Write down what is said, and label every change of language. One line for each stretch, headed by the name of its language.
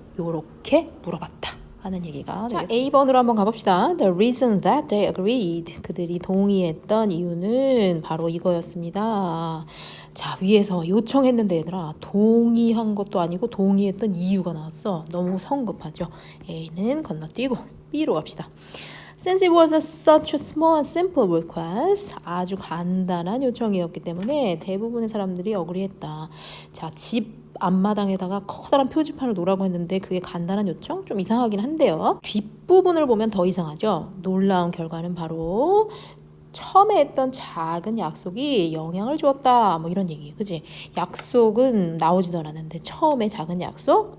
Korean: 요렇게 물어봤다 하는 얘기가 되겠습니다. 자, A번으로 한번 가봅시다.
English: The reason that they agreed,
Korean: 그들이 동의했던 이유는 바로 이거였습니다. 자, 위에서 요청했는데 얘들아 동의한 것도 아니고 동의했던 이유가 나왔어. 너무 성급하죠. A는 건너뛰고 B로 갑시다.
English: Since it was such a small and simple request,
Korean: 아주 간단한 요청이었기 때문에 대부분의 사람들이 어그리했다. 자, 집 앞마당에다가 커다란 표지판을 놓으라고 했는데 그게 간단한 요청? 좀 이상하긴 한데요. 뒷부분을 보면 더 이상하죠. 놀라운 결과는 바로 처음에 했던 작은 약속이 영향을 주었다 뭐 이런 얘기, 그지? 약속은 나오지도 않았는데 처음에 작은 약속?